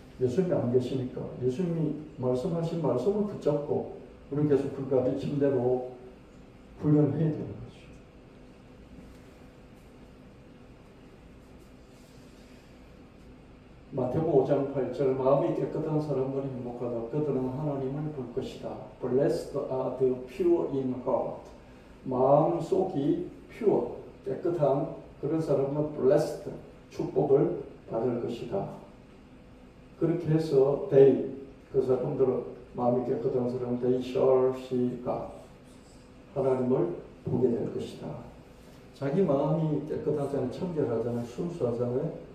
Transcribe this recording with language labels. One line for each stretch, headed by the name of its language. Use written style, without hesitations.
Korean: 예수님이 안 계시니까 예수님이 말씀하신 말씀을 붙잡고 우리는 계속 그 가르침대로 훈련해야 되는 거죠. 마태복음 5장 8절 마음이 깨끗한 사람들이 행복하다. 그들은 하나님을 볼 것이다.
English: Blessed are the pure in heart.
Korean: 마음 속이 pure, 깨끗한 그런 사람은 blessed, 축복을 받을 것이다. 그렇게 해서 they, 그 사람들은 마음이 깨끗한 사람은
English: they shall see God.
Korean: 하나님을 보게 될 것이다. 자기 마음이 깨끗하잖아요. 청결하잖아요. 순수하잖아요.